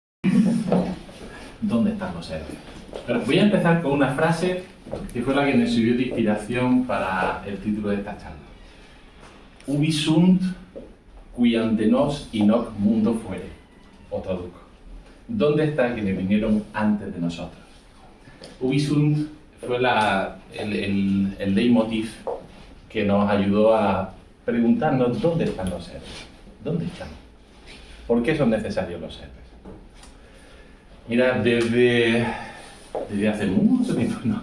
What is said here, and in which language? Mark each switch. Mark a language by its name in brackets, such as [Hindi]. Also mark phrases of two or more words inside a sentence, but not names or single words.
[Spanish] ¿Dónde están los héroes? Pero voy a empezar con una frase que fue la que me sirvió de inspiración para el título de esta charla. [Latin] Ubi sunt qui ante nos in hoc mundo fuere. [Spanish] O traduzco. ¿Dónde está quienes vinieron antes de nosotros? [Latin] Ubi sunt [Spanish] fue el leitmotiv que nos ayudó a preguntarnos dónde están los héroes. ¿Dónde están? ¿Por qué son necesarios los héroes? Mira, desde hace mucho tiempo, ¿no?